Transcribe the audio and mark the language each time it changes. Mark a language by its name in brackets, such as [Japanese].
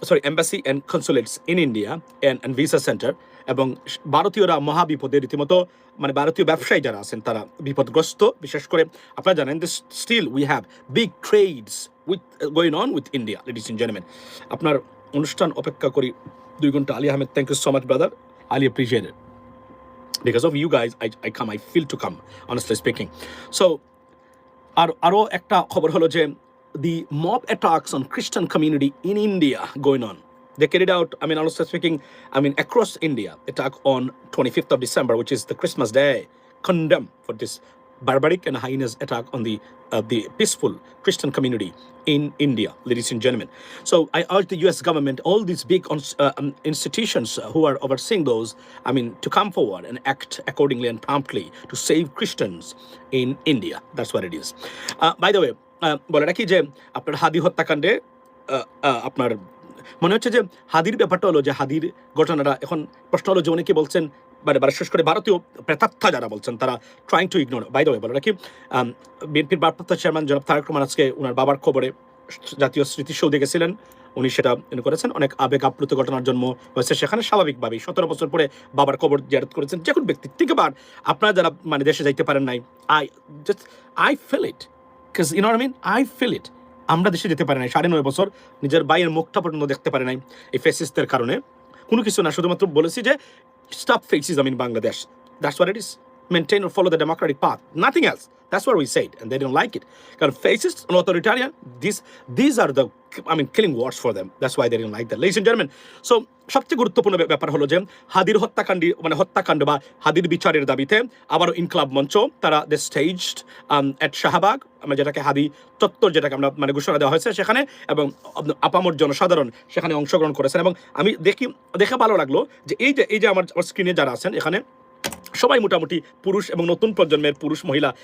[English] Embassy and consulates in India and visa center, [Bangla] এবং ভারতীয়রা মহাবিপদে রীতিমতো, মানে ভারতীয় ব্যবসায়ী যারা আছেন তারা বিপদগ্রস্ত। বিশেষ করে আপনারা জানেন যে [English] Still we have big trades with going on with India. Ladies and gentleman, [Bangla] আপনার অনুষ্ঠান অপেক্ষা করি 2 ঘন্টা। [English] Ali Ahmed, thank you so much brother, Ali appreciate it. Because of you guys, I feel to come, honestly speaking. So, [Bangla] আরো একটা খবর হলো যে [English] the mob attacks on Christian community in India going on. They carried out, honestly speaking, across India, attack on 25th of December, which is the Christmas day, condemned for this barbaric and heinous attack on the peaceful Christian community in India, ladies and gentlemen. So I urge the US government, all these big institutions who are overseeing those, to come forward and act accordingly and promptly to save Christians in India. That's what it is. By the way, [Bangla] বলে রাখি যে আপনার হাদি হত্যাকাণ্ডে আপনার মনে হচ্ছে যে হাদির ব্যাপারটা হলো যে হাদির ঘটনাটা এখন প্রশ্ন হলো যে অনেকে বলছেন, বিশেষ করে ভারতীয় প্রেতাত্মা যারা বলছেন তারা [English] Trying to ignore. By the way, [Bangla] বলে রাখি বিএনপির ভারপ্রাপ্ত চেয়ারম্যান জনাব তারেক রহমান আজকে ওনার বাবার খবরে জাতীয় স্মৃতিসৌধে গেছিলেন। উনি সেটা করেছেন, অনেক আবেগ আপ্লুত ঘটনার জন্ম হয়েছে সেখানে, স্বাভাবিকভাবেই 17 বছর পরে বাবার কবর জিয়ারত করেছেন। যে কোনো ব্যক্তি ঠিক আবার আপনারা যারা দেশে যাইতে পারেন নাই, [English] I feel it, because you know what I mean, I feel it. [Bangla] আমরা দেশে যেতে পারি নাই 9.5 বছর, নিজের ভাইয়ের মুখটা পর্যন্ত দেখতে পারি নাই এই ফেসিস্টদের কারণে। কোনো কিছু না, শুধুমাত্র বলেছি যে [English] Stop fascism in Bangladesh, that's what it is, maintain or follow the democratic path, nothing else. That's what we said, and they didn't like it. Because fascist and authoritarian, these are the killing words for them. That's why they didn't like that, ladies and gentlemen. [Bangla] So সবচেয়ে গুরুত্বপূর্ণ ব্যাপার হলো যে হাদির হত্যাকাণ্ড বা হাদির বিচারের দাবিতে আবারও ইনকলাব মঞ্চ তারা [English] they staged at Shahbag, [Bangla] যেটাকে হাদি চত্বর যেটাকে আমরা ঘোষণা দেওয়া হয়েছে সেখানে, এবং আপামর জনসাধারণ সেখানে অংশগ্রহণ করেছেন। এবং আমি দেখে ভালো লাগলো যে এই যে আমার স্ক্রিনে যারা আছেন এখানে সবাই মোটামুটি পুরুষ এবং নতুন প্রজন্মের পুরুষ মহিলা।